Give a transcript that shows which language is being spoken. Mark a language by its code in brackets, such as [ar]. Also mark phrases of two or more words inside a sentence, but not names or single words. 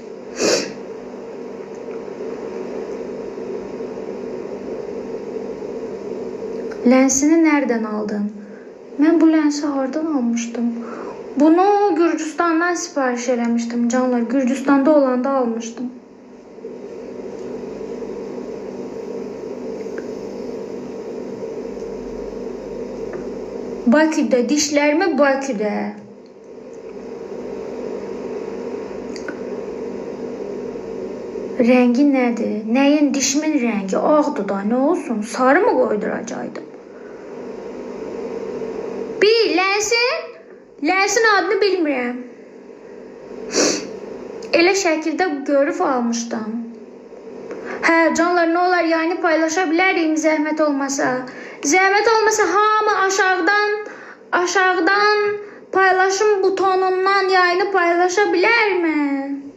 [tr] Lensini nereden aldın? [az] Mən bu lensi hardan almışdım? Bunu Gürcüstandan sipariş eləmişdim canlar. Gürcüstanda olanda almışdım. [tr] Bakü'de, dişlerimi Bakü'de. Rengi nedir? Neyin dişimin rengi? Ağdı da ne olsun? Sarı mı koyduracaydım? [az] Bir lensin adını bilmirəm. Elə şəkildə görüb almışdım. Hə canlar [tr] ne olar yani [az] paylaşa bilərim zəhmət olmasa. Zəhmət olmasa hamı aşağıdan paylaşım butonundan yayını paylaşa bilərmi?